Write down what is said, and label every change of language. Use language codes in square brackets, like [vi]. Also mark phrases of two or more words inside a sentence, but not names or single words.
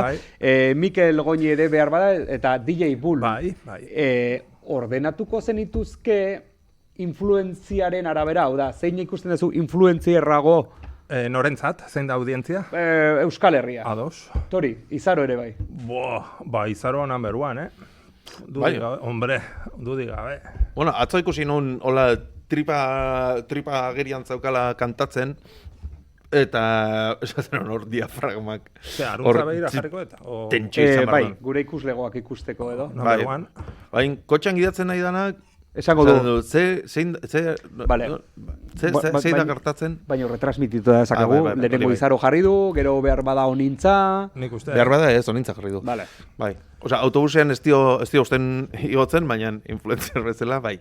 [eu] Mikel Goñi ere behar bada eta DJ Bull. Bai. Ordenatuko zenituzke influenziaren arabera, hau da, zein ikusten duzu influenzierrago? Norentzat, zein da audientzia? Euskal Herria. Ados. Tori, Izaro ere bai. Izaro [en] number one, [eu] Dudi gabe. Bueno, atzo ikusi nun, hola, tripa agerian zaukala kantatzen, eta esaten hor diafragmak. Aruntza behira jarriko eta? Tentsio izan bai, gure ikuslegoak ikusteko edo. [en] Number one. [eu] Bain, kotxan gidatzen nahi danak, esango du. Zein da gertatzen? Baina retransmititu da esakagu, lehenengo Izaro jarri du, gero behar bada onintza. Nik uste. Behar bada ez, onintza jarri du. Bai. Osea, autobusean ez dio usten igotzen, baina influencer bezala, bai.